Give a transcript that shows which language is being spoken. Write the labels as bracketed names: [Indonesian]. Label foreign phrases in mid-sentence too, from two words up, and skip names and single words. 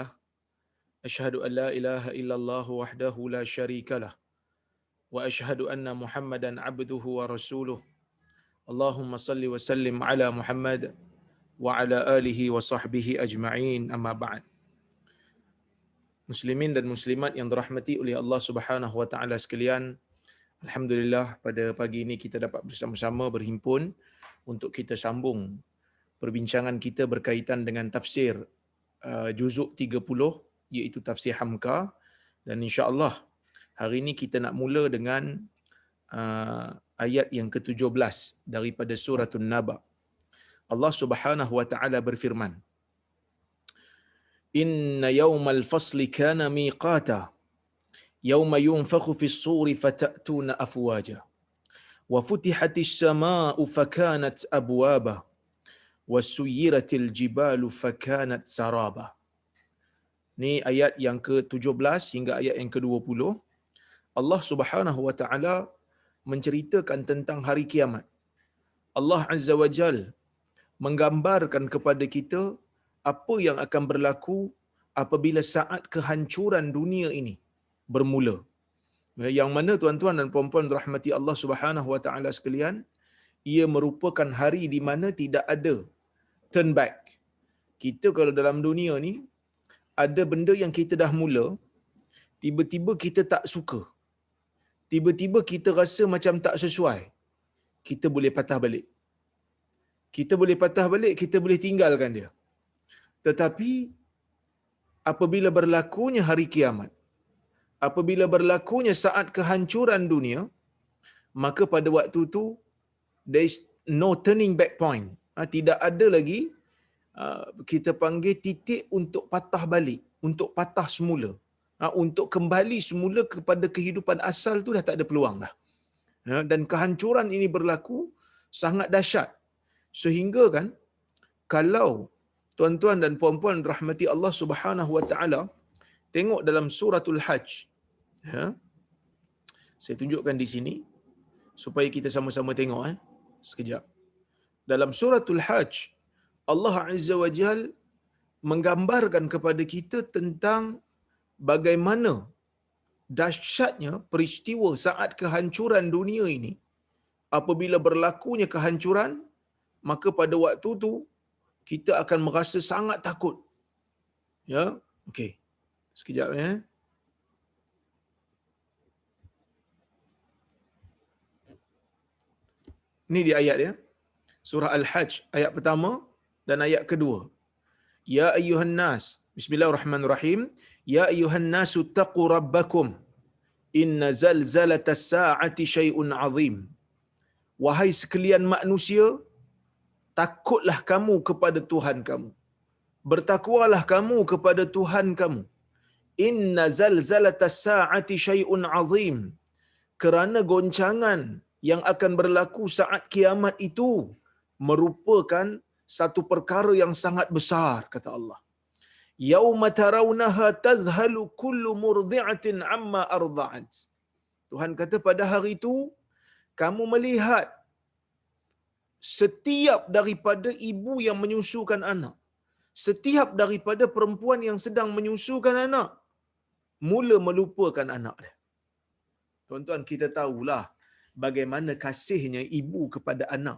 [Arabic] أشهد أن لا إله إلا الله وحده لا شريك له وأشهد أن محمدا عبده ورسوله. اللهم صل وسلم على محمد وعلى آله وصحبه أجمعين. أما بعد. [Malay] Muslimin dan muslimat yang dirahmati oleh Allah [Arabic] سبحانه وتعالى [Malay] sekalian, alhamdulillah pada pagi ini kita dapat bersama-sama berhimpun untuk kita sambung perbincangan kita berkaitan dengan tafsir juzuk 30 iaitu tafsir Hamka, dan [Arabic] إن شاء الله [Malay] hari ini kita nak mula dengan ayat yang ke-17 daripada surah An-Naba. Allah [Arabic] سبحانه وتعالى [Malay] berfirman, [Arabic] إن يوم الفصل كان ميقاتا يوم ينفخ في الصور فتأتون أفواجا وفتحت السماء فكانت أبوابا وسيرت الجبال فكانت سرابا. [Malay] Ni ayat yang ke-17 hingga ayat yang ke-20. Allah [Arabic] سبحانه وتعالى [Malay] menceritakan tentang hari kiamat. Allah [Arabic] عز وجل [Malay] menggambarkan kepada kita apa yang akan berlaku apabila saat kehancuran dunia ini bermula. Yang mana tuan-tuan dan puan-puan rahmati Allah [Arabic] سبحانه وتعالى [Malay] sekalian, ia merupakan hari di mana tidak ada [English] turn back. [Malay] Kita kalau dalam dunia ni ada benda yang kita dah mula, tiba-tiba kita tak suka. Tiba-tiba kita rasa macam tak sesuai. Kita boleh patah balik. Kita boleh patah balik, kita boleh tinggalkan dia. Tetapi apabila berlakunya hari kiamat, apabila berlakunya saat kehancuran dunia, maka pada waktu itu [English] there is no turning back point. [Malay] Tidak ada lagi kita panggil titik untuk patah balik, untuk patah semula, untuk kembali semula kepada kehidupan asal tu dah tak ada peluang dah. Dan kehancuran ini berlaku sangat dahsyat, sehingga kan kalau tuan-tuan dan puan-puan rahmati Allah [Arabic] سبحانه وتعالى [Malay] tengok dalam suratul Hajj, saya tunjukkan di sini supaya kita sama-sama tengok sekejap. Dalam suratul Hajj, Allah [Arabic] عز وجل [Malay] menggambarkan kepada kita tentang bagaimana dahsyatnya peristiwa saat kehancuran dunia ini. Apabila berlakunya kehancuran, maka pada waktu tu kita akan merasa sangat takut. Ya, okey. Sekejap Ini di ayat ya. Surah Al-Hajj ayat pertama dan ayat kedua. [Arabic] يا أيها الناس، بسم الله الرحمن الرحيم. يا أيها الناس اتقوا ربكم. إن زلزلة الساعة شيء عظيم. [Malay] Wahai sekalian manusia, takutlah kamu kepada Tuhan kamu. Bertakwalah kamu kepada Tuhan kamu. [Arabic] إن زلزلة الساعة شيء عظيم. [Malay] Kerana goncangan yang akan berlaku saat kiamat itu merupakan satu perkara yang sangat besar, kata Allah. [Arabic] يوم ترونها تذهل كل مرضعة عما أرضعت. [Malay] Tuhan kata pada hari itu kamu melihat setiap daripada ibu yang menyusukan anak, setiap daripada perempuan yang sedang menyusukan anak, mula melupakan anak dia. Tuan-tuan, kita tahulah bagaimana kasihnya ibu kepada anak.